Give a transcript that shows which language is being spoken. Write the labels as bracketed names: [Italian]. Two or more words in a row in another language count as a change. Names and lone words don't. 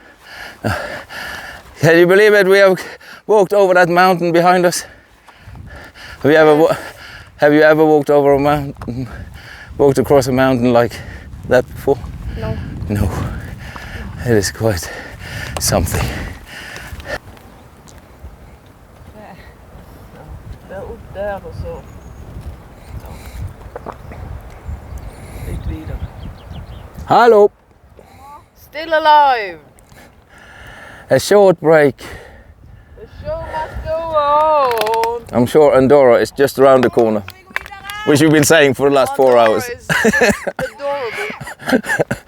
[English] Can you believe it? We have walked over that mountain behind us. Have you ever walked over a mountain, walked across a mountain like that before? No. No. It is quite something. [Danish] Derud, der er der så. Lidt videre. [English] Hello. Still alive. A short break. The show must go on. I'm sure Andorra is just around the corner, which you've been saying for the last 4 hours. Is adorable.